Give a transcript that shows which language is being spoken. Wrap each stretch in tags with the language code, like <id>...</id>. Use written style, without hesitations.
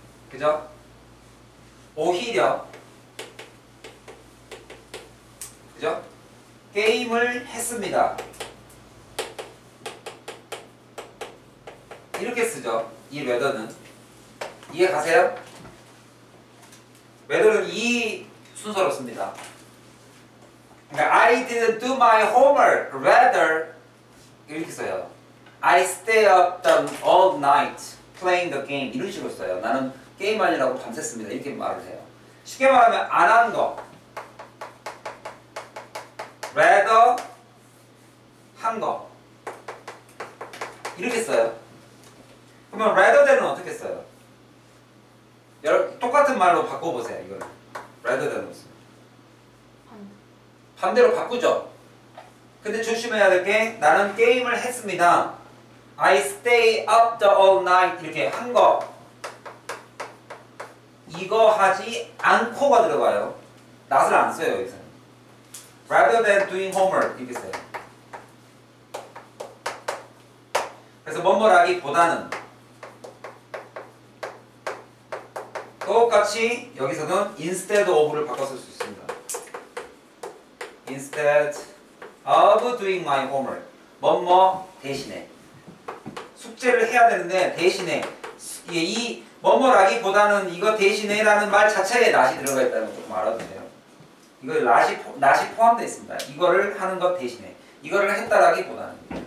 <ko>그죠? 오히려 그죠? 게임을 했습니다. 이렇게 쓰죠. 이 rather는. 이해 가세요? rather는 이 순서로 씁니다.</ko> <en>그러니까 I didn't do my homework.</en> <ko>Rather 이렇게 써요.</ko> <en>I stay up all night playing the game.</en> <ko>이런 식으로 써요. 나는 게임하느라고 밤샜습니다. 이렇게 말을 해요. 쉽게 말하면 안 한 거. rather 한 거. 이렇게 써요. 그러면 rather than은 어떻게 써요? 여러분 똑같은 말로 바꿔보세요. 이거를 rather than으로 써요. 반대로 바꾸죠. 근데 조심해야 될 게 나는 게임을 했습니다.</ko> <en>I stay up the all night</en> <ko>이렇게 한 거. 이거 하지 않고가 들어가요. not을 안 써요. 여기서.</ko> <en>rather than doing homework</en> <ko>이렇게 써요. 그래서 뭐뭐라기보다는 똑같이 여기서는 instead of를 바꿔 쓸 수 있습니다.</ko> <en>Instead of doing my homework.</en> <ko>뭐뭐 대신에. 숙제를 해야 되는데 대신에 이 뭐뭐라기보다는 이거 대신에라는 말 자체에 not이 들어가 있다는 거 조금 알아두세요. 이거 not이 포함되어 있습니다. 이거를 하는 것 대신에. 이거를 했다라기보다는.</ko>